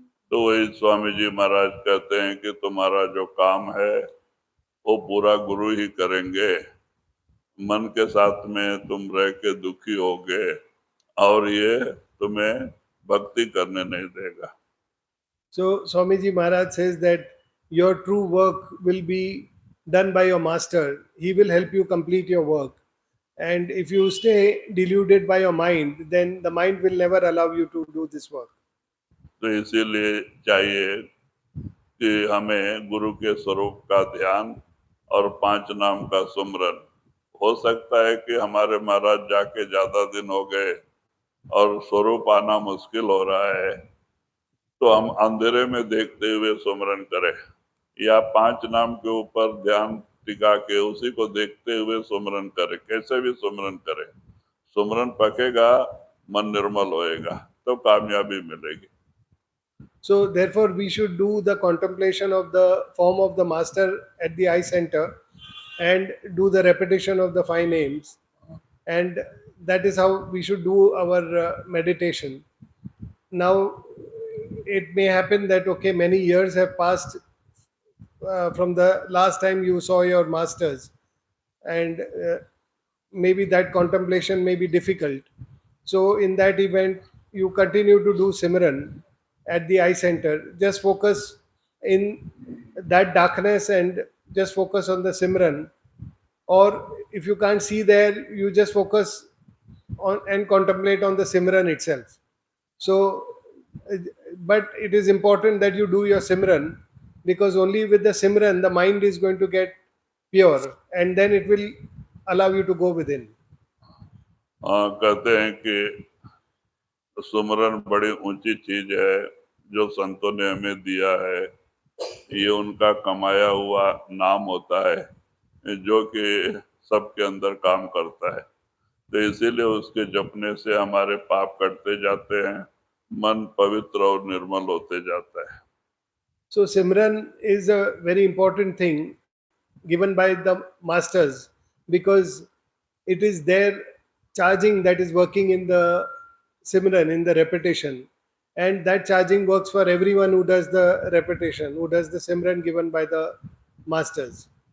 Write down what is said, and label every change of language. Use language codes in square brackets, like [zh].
[hi] तो वही स्वामी जी महाराज कहते हैं कि तुम्हारा जो काम है वो पूरा गुरु ही करेंगे। मन के साथ में तुम रह के दुखी होगे और ये तुम्हें भक्ति करने नहीं देगा। [en] So Swamiji Maharaj says that your true work will be done by your master. He will help you complete your work. And if you stay deluded by your mind, then the mind will never allow you to do this work. [hi] तो इसीलिए चाहिए कि हमें गुरु के स्वरूप का ध्यान और 5 नाम का सुमरन। हो सकता है कि हमारे महाराज जाके ज्यादा दिन हो गए और स्वरूप आना मुश्किल हो रहा है, तो हम अंधेरे में देखते हुए सुमरन करें, या 5 नाम के ऊपर ध्यान टिका के उसी को देखते हुए सुमरन करें। कैसे भी सुमरन करें, सुमरन पकेगा, मन निर्मल होएगा, तो कामयाबी मिलेगी। [en] So therefore we should do the contemplation of the form of the master at the eye center and do the repetition of the 5 names, and that is how we should do our meditation. Now it may happen that okay, many years have passed from the last time you saw your masters, and maybe that contemplation may be difficult. So in that event, you continue to do Simran at the eye center. Just focus in that darkness and just focus on the Simran. Or if you can't see there, you just focus on and contemplate on the Simran itself. So, but it is important that you do your Simran, because only with the Simran the mind is going to get pure, and then it will allow you to go within. [hi] कहते हैं कि सुमरन बड़ी ऊंची चीज है जो संतों ने हमें दिया है। ये उनका कमाया हुआ नाम होता है जो कि सबके अंदर काम करता है, तो इसीलिए उसके जपने से हमारे पाप कटते जाते हैं, मन पवित्र और निर्मल होते जाता है। [en] So Simran is a very important thing given by the masters, because it is their charging that is working in the Simran, in the repetition, and that charging works for everyone who does the repetition, who does the Simran given by the masters.